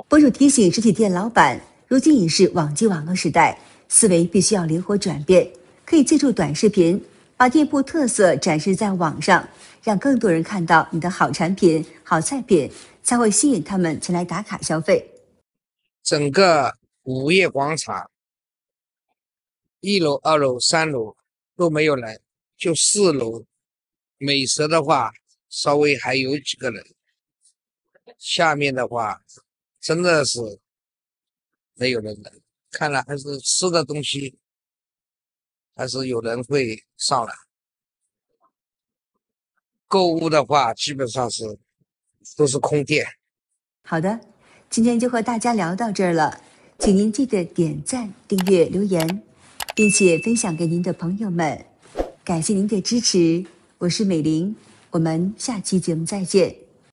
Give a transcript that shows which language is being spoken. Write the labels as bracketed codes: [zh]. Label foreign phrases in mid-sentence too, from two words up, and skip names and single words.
[zh] 博主提醒實體店老闆，如今已是網際網絡時代，思維必須要靈活轉變，可以借助短視頻，把店鋪特色展示在網上，讓更多人看到你的好產品、好菜品，才會吸引他們前來打卡消費。整個午夜廣場1樓、2樓、3樓都沒有人，就4樓美食的話稍微還有幾個人，下面的話真的是沒有人的，看來還是吃的東西還是有人會上來。購物的話，基本上都是空店。好的，今天就和大家聊到这兒了，請您記得點讚、訂閱、留言，並且分享給您的朋友們。感謝您的支持，我是美玲，我們下期節目再見。